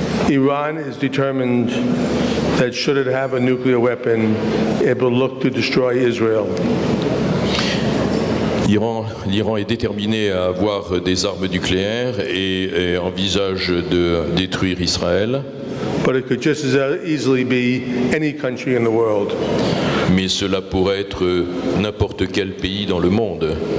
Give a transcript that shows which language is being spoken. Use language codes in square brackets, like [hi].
[en] Iran is determined that should it have a nuclear weapon, it will look to destroy Israel. [fr] L'Iran est déterminé à avoir des armes nucléaires et envisage de détruire Israël. [en] But it could just as easily be any country in the world. [fr] Mais cela pourrait être n'importe quel pays dans le monde.